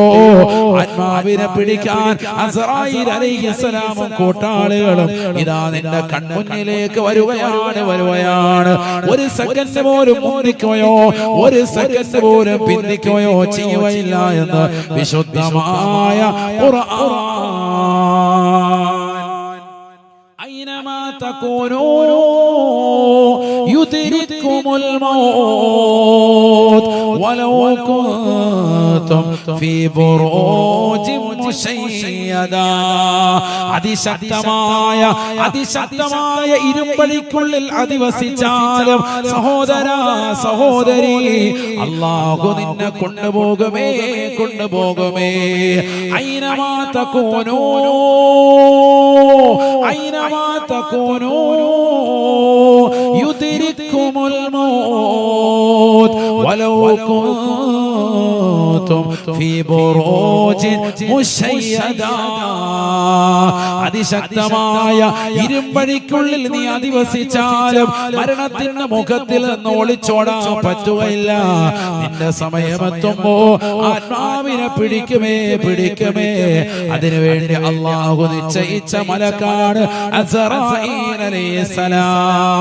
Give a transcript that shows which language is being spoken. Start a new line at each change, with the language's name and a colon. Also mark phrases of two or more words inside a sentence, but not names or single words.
Malayalam: ആത്മാവിനെ പിടിക്കാൻ അസ്റായീൽ അലൈഹിസ്സലാമും കൂട്ടാളികളും ഇതാ നിന്റെ കൺമുന്നിലേക്ക് വരുകയാണ്. ഒരു സെക്കൻഡ് പോലും മുന്നിക്കുകയോ ഒരു സെക്കൻഡ് പോലും പിന്തിക്കുകയോ ചെയ്യുകയില്ല എന്ന് വിശുദ്ധമായ ഖുർആൻ.
Arabic: أينما تكونوا يدرككم الموت ولو كنتم في بروج مشيدة.
Malayalam: അതിശക്തമായ ഇരുമ്പഴിക്കുള്ളിൽ അധിവസിച്ചാലും സഹോദര സഹോദരി അല്ലാഹു നിന്നെ കൊണ്ടുപോകുമേ.
Arabic: أينما تكونوا يدرككم الموت ولو كنتم في بروج مشيدة.
Malayalam: അതിശക്തമായ ഇരുമ്പഴിക്കുള്ളിൽ നീ അധിവസിച്ചാലും മരണത്തിന്റെ മുഖത്തിൽ നിന്ന് ഒളിച്ചോടാൻ പറ്റുകയില്ല. നിന്റെ സമയമെത്തുമ്പോ ആത്മാവിനെ പിടിക്കുമേ. അതിനുവേണ്ടി അല്ലാഹു നിശ്ചയിച്ച മലക്കാണ് അസ്റായീൽ അലൈഹിസ്സലാം.